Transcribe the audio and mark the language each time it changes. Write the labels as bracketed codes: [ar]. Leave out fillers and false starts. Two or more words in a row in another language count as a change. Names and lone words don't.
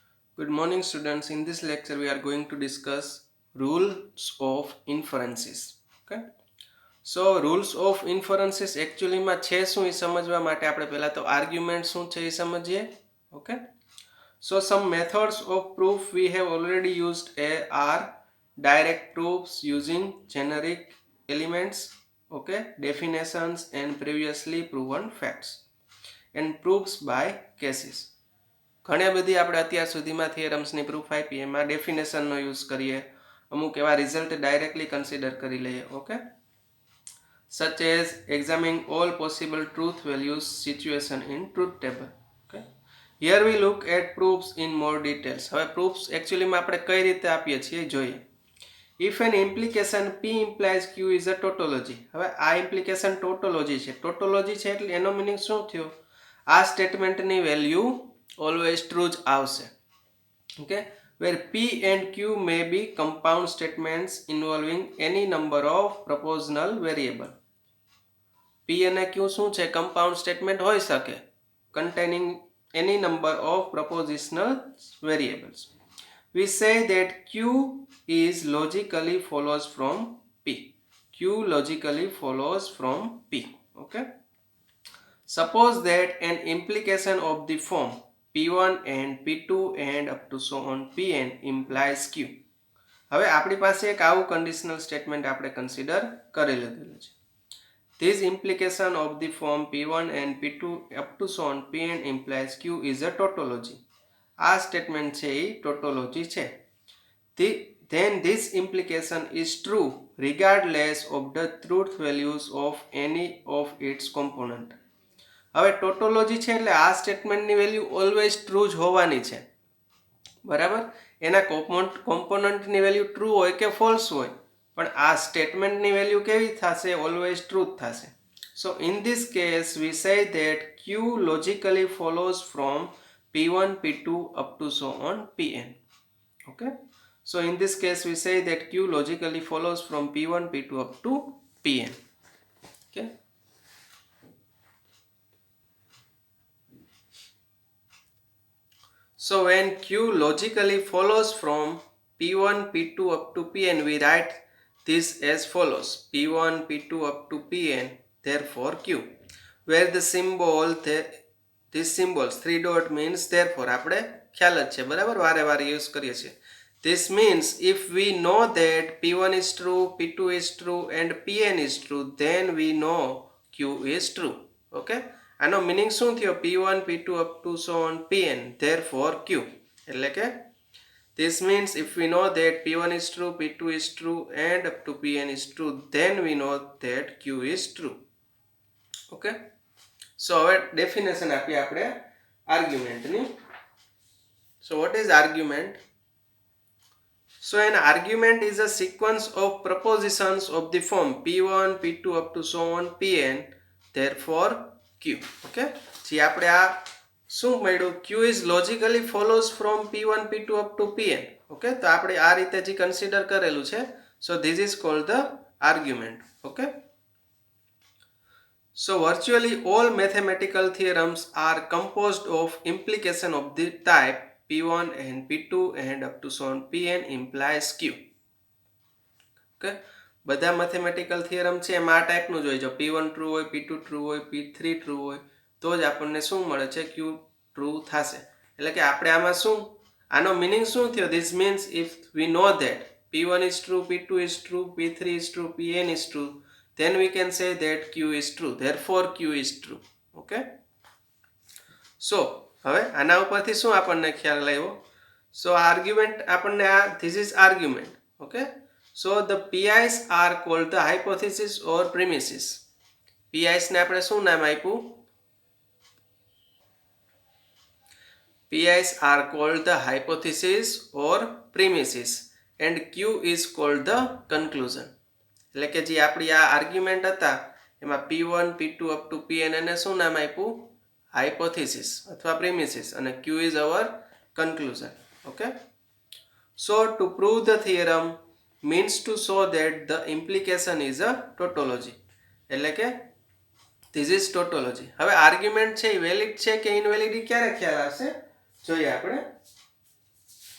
[en] Good morning, students. In this lecture, we are going to discuss rules of inferences. Okay. So, rules of inferences actually [gu] માં છે શું એ સમજવા માટે આપણે પહેલા તો આર્ગ્યુમેન્ટ શું છે એ સમજીએ. [en] Okay. So, some methods of proof we have already used are direct proofs using generic elements, okay, definitions and previously proven facts, and proofs by cases. [gu] ઘણી બધી આપણે અત્યાર સુધીમાં થિયરમ્સની પ્રૂફ આપી એમાં ડેફિનેશનનો યુઝ કરીએ, અમુક એવા રિઝલ્ટ [en] directly consider [gu] કરી લઈએ. [en] ઓકે, such as examining all possible truth values situation in truth table. Okay, here we look at proofs in more details. [gu] હવે [en] proofs actually [gu] માં આપણે કઈ રીતે આપીએ છીએ જોઈએ. [en] If an implication P implies Q is a tautology. [gu] હવે આ [en] implication tautology [gu] છે. tautology છે એટલે એનો મીનિંગ શું થયો? આ સ્ટેટમેન્ટની વેલ્યુ [en] always true [gu] જ આવશે. [en] Okay, where P and Q may be compound statements involving any number of propositional variable. P [gu] અને Q શું છે? [en] compound statement [gu] હોઈ શકે [en] containing any number of propositional variables. We say that Q is logically follows from P. Q logically follows from P. Okay. Suppose that an implication of the form P1 and P2 and up to so on Pn implies Q. [gu] હવે આપણી પાસે એક આવું [en] conditional statement [gu] આપણે consider કરી લીધેલું છે. [en] This implication of the form P1 and P2 up to so on Pn implies Q is a tautology. [gu] આ statement છે એ tautology છે. [en] Then this implication is true regardless of the truth values of any of its component. [gu] હવે ટોટોલોજી છે એટલે આ સ્ટેટમેન્ટની વેલ્યુ [en] always true [gu] જ હોવાની છે, બરાબર. એના કોમ્પોનન્ટની વેલ્યુ ટ્રુ હોય કે ફોલ્સ હોય, પણ આ સ્ટેટમેન્ટની વેલ્યુ કેવી થશે? [en] always true [gu] જ થશે. [en] so in this case we say that Q logically follows from P1 P2 up to so on Pn. Okay, so in this case we say that Q logically follows from P1 P2 up to Pn. Okay. So when Q logically follows from P1, P2 up to Pn, we write this as follows: P1, P2 up to Pn, therefore Q. Where the symbol, these symbols, 3 dot means therefore, [gu] આપણે ખ્યાલ જ છે, બરાબર, વારે વારે યુઝ કરીએ છીએ. [en] This means if we know that P1 is true, P2 is true and Pn is true, then we know Q is true. [gu] Okay. આનો મીનિંગ શું થયો? [en] P1 P2 up to so on Pn, therefore Q. [gu] એટલે કે [en] this means if we know that P1 is true, P2 is true and up to Pn is true, then we know that Q is true. Okay, so [gu] હવે ડેફિનેશન આપીએ આપણે આર્ગ્યુમેન્ટની. [en] So what is argument? So an argument is a sequence of propositions of the form P1 P2 up to so on Pn, therefore Q. [gu] Okay, જે આપણે આ શું મળ્યું? [en] Q is logically follows from P1 P2 up to Pn. [gu] Okay, તો આપણે આ રીતે જે કન્સિડર કરેલું છે. [en] So this is called the argument. Okay, so virtually all mathematical theorems are composed of implication of the type P1 and P2 and up to so on Pn implies Q. [gu] Okay, બધા [en] mathematical theorem [gu] છે એમાં આ ટાઈપનું જ હોય. જો P1 ટ્રુ હોય, P2 ટ્રુ હોય, P3 ટ્રુ હોય તો જ આપણને શું મળે છે? Q ટ્રુ થશે. એટલે કે આપણે આમાં શું, આનો મીનિંગ શું થયો? [en] This means if we know that P1 is true, P2 is true, P3 is true, Pn is true, then we can say that Q is true, therefore Q is true. Okay, so [gu] હવે આના ઉપરથી શું આપણને ખ્યાલ આવ્યો? [en] so argument [gu] આપણને આ [en] this is argument. Okay, so the PIs are called the hypothesis or premises. [gu] PIs ને આપણે શું નામ આપ્યું? [en] PIs are called the hypothesis or premises and Q is called the conclusion. [gu] એટલે કે જે આપણી આ આર્ગ્યુમેન્ટ હતા એમાં P1 P2 [en] up to [gu] Pn એને શું નામ આપ્યું? [en] હાઇપોથિસિસ અથવા પ્રીમિસિસ, અને Q is our conclusion. Okay, so to prove the theorem means to show that the implication is a tautology. [gu] એટલે કે [en] this is tautology. [gu] હવે આર્ગ્યુમેન્ટ છે એ વેલિડ છે કે ઇનવેલિડ ક્યારે ખ્યાલ આવશે જોઈએ આપણે.